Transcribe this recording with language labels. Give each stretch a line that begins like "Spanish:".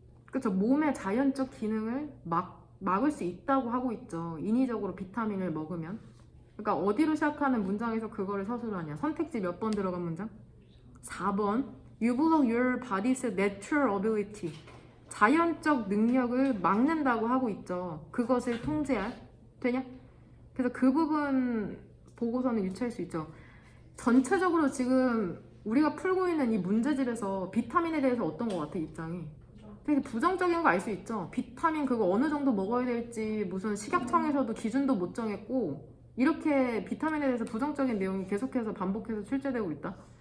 Korean: 그쵸? 몸의 자연적 기능을 막을 수 있다고 하고 있죠. 인위적으로 비타민을 먹으면. 그러니까 어디로 시작하는 문장에서 그거를 서술하냐? 선택지 몇 번 들어간 문장? 4번.
English: You block your body's natural ability.
Korean: 자연적 능력을 막는다고 하고 있죠. 그것을 통제할. 되냐? 그래서 그 부분 보고서는 유추할 수 있죠. 전체적으로 지금 우리가 풀고 있는 이 문제집에서 비타민에 대해서 어떤 것 같아, 입장이? 되게 부정적인 거 알 수 있죠. 비타민 그거 어느 정도 먹어야 될지 무슨 식약청에서도 기준도 못 정했고, 이렇게 비타민에 대해서 부정적인 내용이 계속해서 반복해서 출제되고 있다.